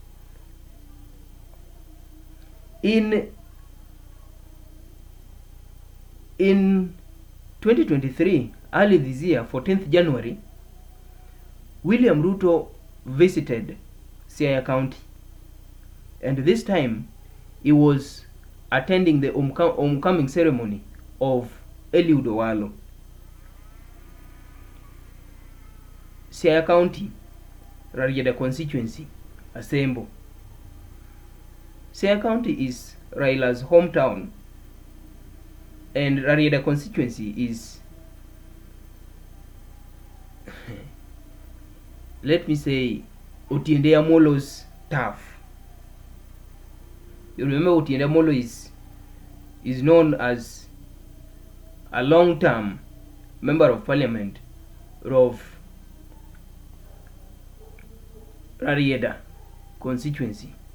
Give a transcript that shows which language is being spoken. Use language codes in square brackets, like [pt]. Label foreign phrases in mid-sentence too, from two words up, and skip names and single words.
[en] In 2023, early this year, 14th January, William Ruto visited Siaya County, and this time he was attending the homecoming ceremony of Eliud Owalo. Siaya County, Rarieda constituency, Asembo. Siaya County is Raila's hometown, and Rarieda constituency is, let me say, Otiende Amolo's turf. You remember Otiende Amolo is known as a long-term member of parliament of Rarieda constituency.